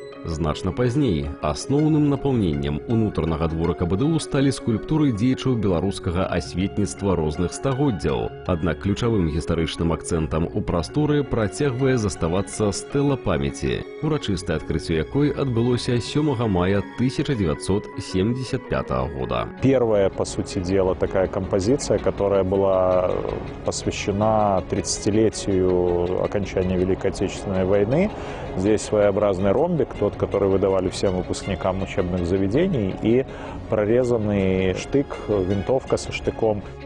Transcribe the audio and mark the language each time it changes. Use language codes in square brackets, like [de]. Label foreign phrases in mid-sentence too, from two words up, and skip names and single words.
[be] Значна пазней асноўным напаўненнем унутранага дворыка БДУ сталі скульптуры дзеячаў беларускага асветніцтва розных стагоддзяў. Аднак ключавым гістарычным акцэнтам у прасторы працягвае заставацца стэла памяці, урачыстае адкрыццё якой адбылося 7 мая 1975 года. [ru] Первая, по сути дела, такая композиция, которая была посвящена 30-летию окончания Великой Отечественной войны. Здесь своеобразный ромбик, тот, который выдавали всем выпускникам учебных заведений, и прорезанный штык, винтовка со штыком.